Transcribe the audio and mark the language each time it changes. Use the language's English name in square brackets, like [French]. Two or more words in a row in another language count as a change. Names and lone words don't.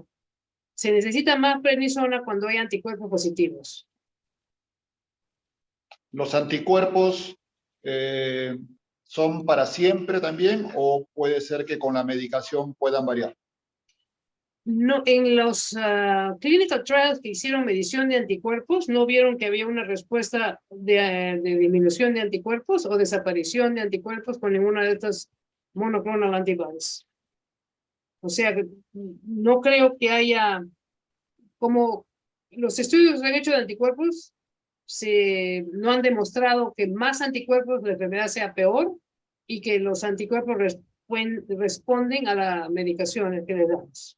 [Spanish] Se necesita más prednisona cuando hay anticuerpos positivos. ¿Los anticuerpos son para siempre también o puede ser que con la medicación puedan variar? No, en los [English] clinical trials [Spanish] que hicieron medición de anticuerpos, no vieron que había una respuesta de disminución de anticuerpos o desaparición de anticuerpos con ninguna de estas [English] monoclonal antibodies. [Spanish] O sea, no creo que haya, como los estudios que han hecho de anticuerpos, no han demostrado que más anticuerpos la enfermedad sea peor y que los anticuerpos responden a la medicación que le damos.